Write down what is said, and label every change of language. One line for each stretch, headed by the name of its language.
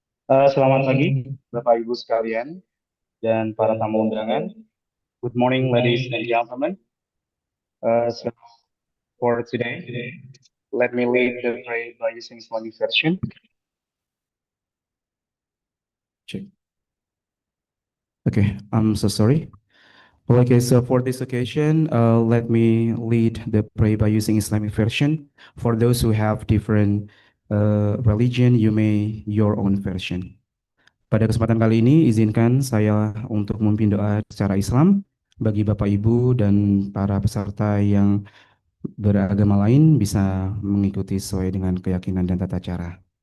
Indonesian: Selamat pagi, Bapak Ibu sekalian dan para tamu undangan.
English: Good morning, ladies and gentlemen. So for today, let me lead the prayer by using Islamic version. Check. Okay, I'm so sorry. Okay, so for this occasion, let me lead the prayer by using Islamic version. For those who have different religion, you may your own version.
Indonesian: Pada kesempatan kali ini, izinkan saya untuk memimpin doa secara Islam bagi Bapak Ibu dan para peserta yang beragama lain bisa mengikuti sesuai dengan keyakinan dan tata cara.